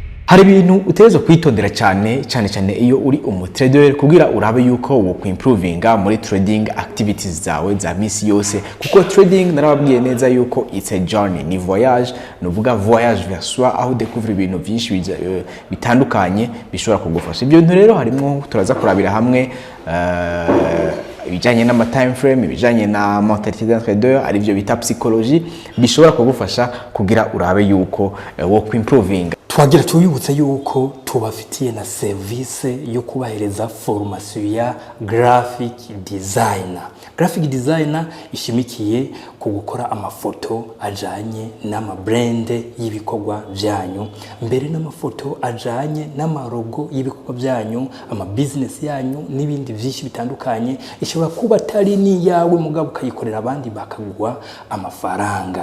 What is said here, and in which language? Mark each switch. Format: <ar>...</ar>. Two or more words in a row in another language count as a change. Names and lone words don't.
<rn>hari ibintu utegerezwa kwitondera cyane iyo uri umutrader kugira urabe yuko wo improvinga muri</rn> <en>trading activities</en> <rn>zawe za misi yose, kuko trading narababwiye neza yuko</rn> <en>it's a journey,</en> <rn>ni voyage, nuvuga</rn> <fr>voyage vers soi,</fr> <rn>aho découvrir ibintu byinshi bitandukanye bishobora kugufasha. Ibyo bintu rero harimo turaza kurabira hamwe ibijanye n'ama</rn> <en>time frame,</en> <rn>ibijanye na</rn> <fr>mentality d'un trader,</fr> <rn>ari byo bita psychology, bishobora kugufasha kugira urabe yuko wo improvinga. Twagira tuyibutse yuko tubafitiye na service yo kubahereza formation ya</rn> <en>graphic designer. Graphic designer</en> <rn>ishimikiye ku gukora amafoto ajanye n'ama brand y'ibikorwa byanyu, mbere n'amafoto ajanye n'amarogo y'ibikorwa byanyu, ama business yanyu n'ibindi byinshi bitandukanye. Ishobora kuba atari ni yawe mugabo ukayikorera abandi bakagwa amafaranga.</rn>